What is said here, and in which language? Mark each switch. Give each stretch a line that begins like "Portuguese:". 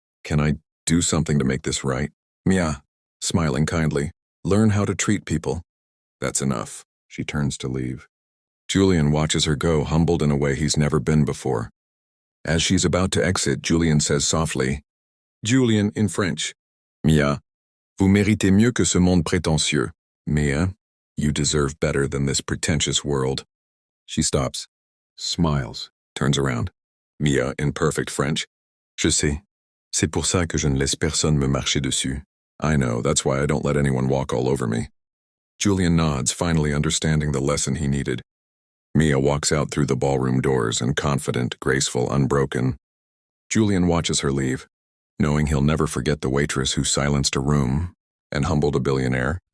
English: Can I do something to make this right? Mia. Smiling kindly. Learn how to treat people. That's enough. She turns to leave. Julien watches her go, humbled in a way he's never been before. As she's about to exit, Julien says softly, Julien in French.
French: Mia, vous méritez mieux que ce monde prétentieux.
English: Mia, you deserve better than this pretentious world. She stops, smiles, turns around. Mia in perfect French.
French: Je sais. C'est pour ça que je ne laisse personne me marcher dessus.
English: I know, that's why I don't let anyone walk all over me. Julien nods, finally understanding the lesson he needed. Mia walks out through the ballroom doors and confident, graceful, unbroken. Julien watches her leave, knowing he'll never forget the waitress who silenced a room and humbled a billionaire.